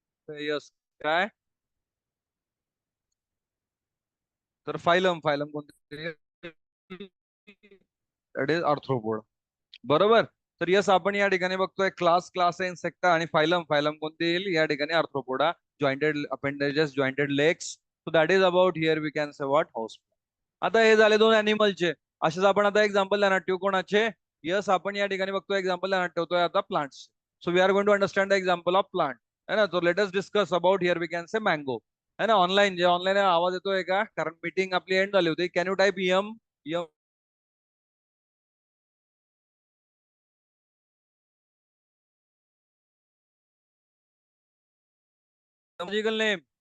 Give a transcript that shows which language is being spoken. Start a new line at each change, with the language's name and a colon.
Marathi: Yes काय, तर phylum, phylum कोणते दॅट इज आर्थ्रोपोड. बरोबर. तर यस आपण या ठिकाणी बघतोय क्लास, क्लास आहे इन्सेक्टा. आणि फायलम, फायलम कोणते येईल या ठिकाणी arthropoda.
English: Jointed appendages, jointed legs. So that is about here we can say what house.
Marathi: आता हे झाले दोन अॅनिमलचे. असेच आपण आता एक्झाम्पल ध्यानात ठेवू कोणाचे. यस आपण या ठिकाणी बघतोय एक्झाम्पल ध्यानात ठेवतोय आता plants.
English: So we are going to understand the example of plant है ना. तो let us discuss about here we can say mango है ना.
Marathi: ऑनलाईन जे ऑनलाईन आवाज येतोय का, कारण मीटिंग आपली एंड झाली होती.
English: Can you type yum yum name.